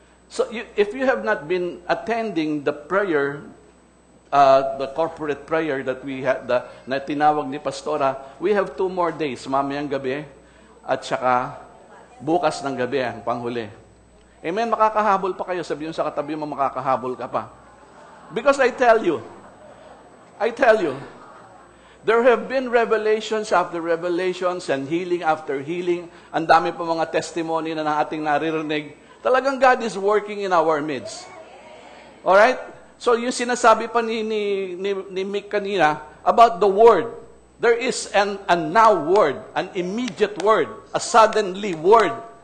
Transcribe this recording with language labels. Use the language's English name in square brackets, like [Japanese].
[English] So if you have not been attending the prayer, the corporate prayer that we had, [Filipino] na tinawag ni Pastora, [English] we have 2 more days, [Filipino] mamayang gabi at saka bukas ng gabi, ang panghuli. Amen, makakahabol pa kayo. Sabihin sa katabi mo, makakahabol ka pa. [English] Because I tell you, there have been revelations after revelations and healing after healing. [Filipino] Ang dami pa mga testimony na ating naririnig. [English] Talagang God is working in our midst. Alright? [Filipino] So yung sinasabi pa ni Mick kanina [English] about the word. There is a now word, an immediate word, a suddenly word.